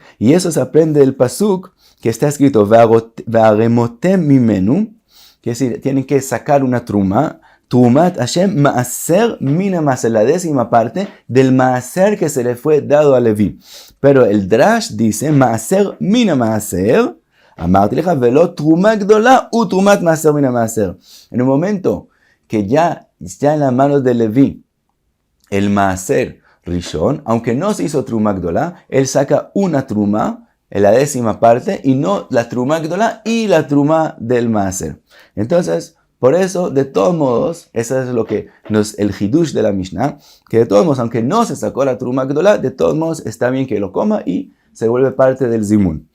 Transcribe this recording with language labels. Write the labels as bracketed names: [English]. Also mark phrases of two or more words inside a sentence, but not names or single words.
[Spanish] Y eso se aprende del pasuk que está escrito [Hebrew] והרמותם ממנו, [Spanish] quiere decir, tienen que sacar una trumá, [Hebrew] תרומת השם מעשר מן המעשר, [Spanish] la décima parte del Maaser que se le fue dado a Leví. Pero el Drash dice [Hebrew] מעשר מן המעשר, אמרתי לך ולא תרומה גדולה ותרומת מעשר מן המעשר. [Spanish] En un momento que ya está en las manos de Leví el [Hebrew] מעשר ראשון, [Spanish] aunque no se hizo [Hebrew] תרומה גדולה, [Spanish] él saca una trumá en la décima parte y no la [Hebrew] תרומה גדולה [Spanish] y la trumá del Maaser. Entonces, por eso, de todos modos, eso es lo que el Hidush de la Mishnah, que de todos modos, aunque no se sacó la [Hebrew] תרומה גדולה, [Spanish] de todos modos está bien que lo coma y se vuelve parte del Zimun.